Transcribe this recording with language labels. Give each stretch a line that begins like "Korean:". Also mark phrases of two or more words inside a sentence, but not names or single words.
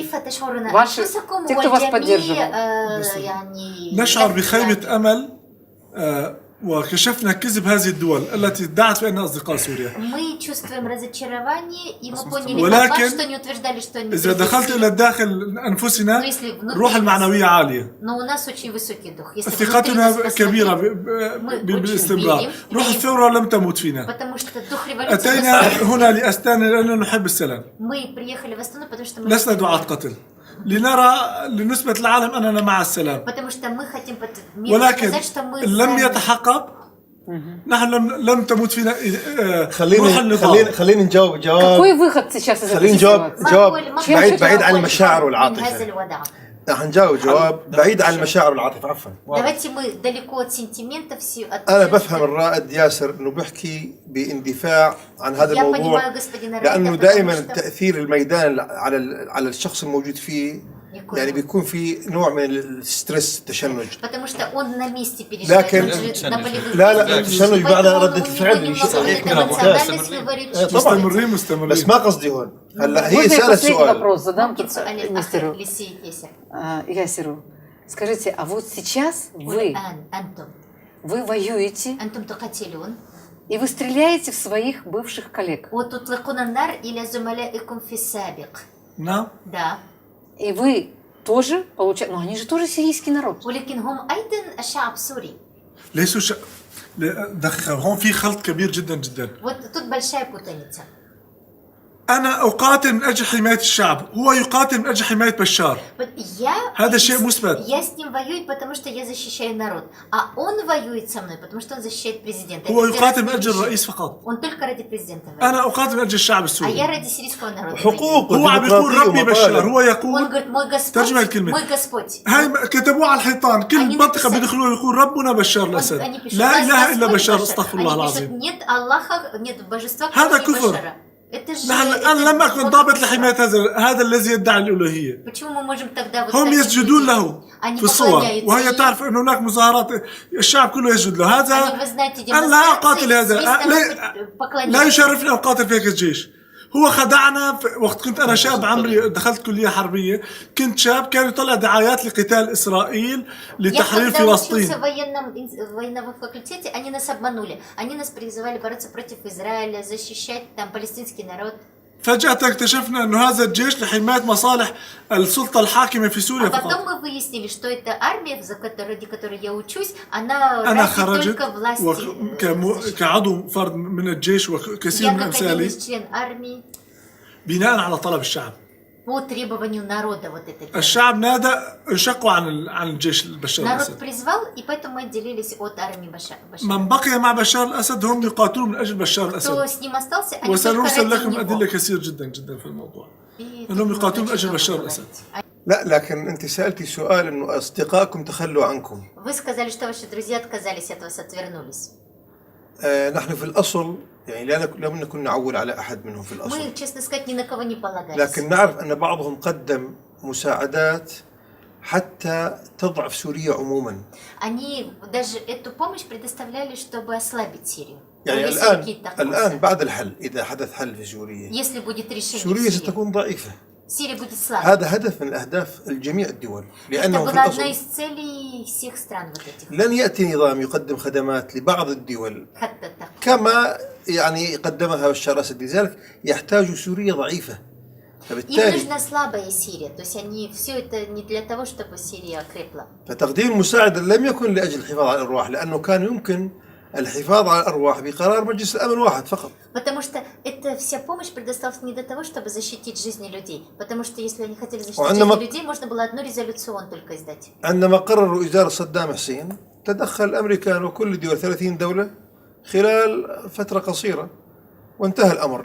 Russian: Те, кто вас поддерживал.
Arabic: نشعر بخيبة أمل وكشفنا كذب هذه الدول التي ادعت بأنها أصدقاء سوريا.
Russian: Мы чувствуем разочарование, и мы поняли, что они утверждали, что они
Arabic: إذا دخلت إلى داخل أنفسنا روح المعنوية عالية.
Russian: Но у нас очень высокий дух.
Arabic: ثقتنا كبيرة بالاستمرار. روح الثورة لم تموت فينا. أتينا هنا لأستانا لأننا نحب السلام. Мы приехали в Астану, потому что мы لسنا دعاة قتل. لنثبت للعالم أننا مع السلام. ولكن لم يتحقق. نحن لم تموت فينا خلينا نجاوب جواب.
Russian: Какой выход сейчас из
Arabic: خلينا نجاوب بعيد عن المشاعر والعاطفة. راح نجاوب جواب بعيد عن المشاعر والعاطفة. عفوا. أنا بفهم الرائد ياسر إنه بيحكي باندفاع عن هذا الموضوع لأنه دائما تأثير الميدان على الشخص الموجود فيه يعني بيكون في نوع من الستريس التشنج. لكن لا التشنج بعد ردة الفعل مستمرين. بس ما قصدي هون. هلا هي سألت سؤال.
Russian: Ясеру. Скажите, а вот сейчас вы воюете и вы стреляете в своих бывших коллег. Да. И вы тоже получаете... Ну, они же тоже сирийский народ.
Arabic: ليسوا دقيقة هون في خلط كبير جدا جدا.
Russian: Вот тут большая путаница.
Arabic: أنا أقاتل من أجل حماية الشعب، هو يقاتل من أجل حماية بشار. هذا شيء مثبت.
Russian: Я с ним воюю, потому что я защищаю народ, а он воюет со мной, потому что он защищает президента.
Arabic: هو يقاتل من أجل الرئيس فقط.
Russian: Он только ради президента.
Arabic: أنا أقاتل من أجل الشعب
Russian: А
Arabic: السوري.
Russian: я ради сирийского народа.
Arabic: حقوق هو عم يقول ربي بشار، هو
Russian: Он
Arabic: يقول
Russian: говорит, мой Господь,
Arabic: ترجمة الكلمة.
Russian: мой Господь.
Arabic: هاي كتبوه على الحيطان، كل أني منطقة
Russian: написали.
Arabic: بيدخلوها يقول ربنا بشار الأسد.
Russian: Они пишут,
Arabic: لا إله إلا
Russian: Господь
Arabic: بشار،
Russian: Башар.
Arabic: استغفر
Russian: Они
Arabic: الله
Russian: пишут,
Arabic: العظيم.
Russian: нет Аллаха, нет божества,
Arabic: هذا
Russian: кроме
Arabic: كفر.
Russian: Башара. Это же...
Arabic: نحن
Russian: это
Arabic: أنا لم أكن
Russian: вот
Arabic: ضابط
Russian: это.
Arabic: لحماية هذا الذي يدعي الألوهية.
Russian: Почему мы можем тогда вот
Arabic: هم
Russian: таких
Arabic: يسجدون
Russian: людей-
Arabic: له
Russian: Они
Arabic: في الصور،
Russian: поклоняются
Arabic: وهي
Russian: им.
Arabic: تعرف أن هناك مظاهرات الشعب كله يسجد له.
Russian: Они,
Arabic: هذا
Russian: вы знаете,
Arabic: أنا لا أقاتل
Russian: демонстрации,
Arabic: هذا،
Russian: свистом
Arabic: لا
Russian: поклоняются.
Arabic: يشرفني أن أقاتل في هيك الجيش. هو خدعنا وقت كنت أنا شاب عمري دخلت كلية حربية، كنت شاب كان يطلع دعايات لقتال إسرائيل
Russian: Я
Arabic: لتحرير
Russian: когда учился
Arabic: فلسطين.
Russian: в военном факультете, они нас обманули. Они нас призывали бороться против Израиля, защищать там палестинский народ.
Arabic: فجأة اكتشفنا أنه هذا الجيش لحماية مصالح السلطة الحاكمة في
Russian: А
Arabic: سوريا
Russian: потом
Arabic: فقط.
Russian: мы выяснили, что эта армия, ради которой я учусь, она
Arabic: أنا
Russian: ради
Arabic: خرجت
Russian: только власти.
Arabic: كعضو فرد من الجيش وكثير
Russian: Я
Arabic: من
Russian: как один
Arabic: أمثالي
Russian: из член армии
Arabic: بناء على طلب الشعب.
Russian: по требованию народа вот это.
Arabic: الشعب نادى انشقوا عن الجيش بشار
Russian: Народ
Arabic: الأسد.
Russian: призвал, и поэтому мы отделились от армии Башара.
Arabic: من بقي مع بشار الأسد هم يقاتلون من أجل بشار
Russian: Кто
Arabic: الأسد.
Russian: с ним остался, они только
Arabic: وسنرسل
Russian: ради
Arabic: لكم
Russian: него.
Arabic: أدلة كثير جدا جدا في الموضوع.
Russian: И тут
Arabic: أنهم
Russian: много
Arabic: يقاتلون من
Russian: чего
Arabic: أجل بشار
Russian: говорить.
Arabic: الأسد. لا لكن أنت سألتي سؤال أنه أصدقائكم تخلوا عنكم.
Russian: Вы сказали, что ваши друзья отказались от вас, отвернулись.
Arabic: نحن في الأصل يعني لم نكن نعول على أحد منهم في الأصل.
Russian: Мы, честно сказать, ни на кого не полагались.
Arabic: لكن نعرف أن بعضهم قدم مساعدات حتى تضعف سوريا عموما.
Russian: Они даже эту помощь предоставляли, чтобы ослабить Сирию.
Arabic: يعني
Russian: Если какие-то
Arabic: الآن
Russian: вопросы.
Arabic: بعد الحل إذا حدث حل في سوريا
Russian: Если будет решение
Arabic: سوريا
Russian: в Сирии,
Arabic: ستكون ضعيفة.
Russian: Сирия будет слабой.
Arabic: هذا هدف من أهداف الجميع الدول
Russian: Это
Arabic: لأنه في
Russian: была одна
Arabic: الأصل
Russian: из целей всех стран вот этих.
Arabic: لن يأتي نظام يقدم خدمات لبعض الدول
Russian: حتى так.
Arabic: كما يعني قدمها بشار الأسد، لذلك يحتاج سوريا ضعيفة.
Russian: Им
Arabic: فبالتالي
Russian: нужна слабая Сирия. То есть они все это не для того, чтобы Сирия окрепла. فتقديم المساعدة لم يكن لأجل الحفاظ على الأرواح، لأنه كان يمكن الحفاظ على الأرواح بقرار مجلس الأمن واحد فقط. Потому что эта вся помощь предоставилась не для того, чтобы защитить жизни людей. Потому что если они хотели защитить
Arabic: وعندما-
Russian: жизни людей, можно было одну резолюцию только издать.
Arabic: عندما قرروا إزالة صدام حسين تدخل الأمريكان وكل الدول 30 دولة خلال فترة قصيرة وانتهى الأمر.